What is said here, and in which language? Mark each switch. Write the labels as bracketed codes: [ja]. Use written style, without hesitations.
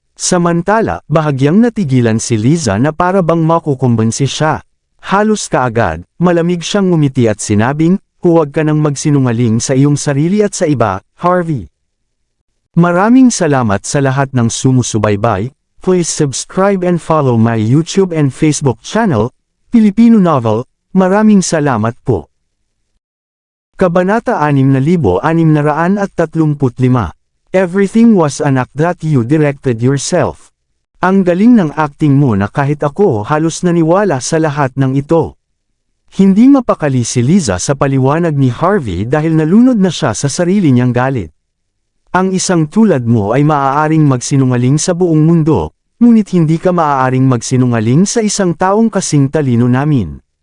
[tl] Samantala, bahagyang natigilan si Liza na para bang makukumbinsi siya. Halos kaagad, malamig siyang ngumiti at sinabing, huwag ka nang magsinungaling sa iyong sarili at sa iba, Harvey. Maraming salamat sa lahat ng sumusubaybay. [en] Please subscribe and follow my YouTube and Facebook channel, Filipino Novel. [tl] Maraming salamat po. Kabanata 6635. [en] Everything was an act that you directed yourself. [tl] Ang galing ng acting mo na kahit ako halos naniwala sa lahat ng ito. Hindi mapakali si Liza sa paliwanag ni Harvey dahil nalunod na siya sa sarili niyang galit. Ang isang tulad mo ay maaaring magsinungaling sa buong mundo, ngunit hindi ka maaaring magsinungaling sa isang taong kasing talino namin.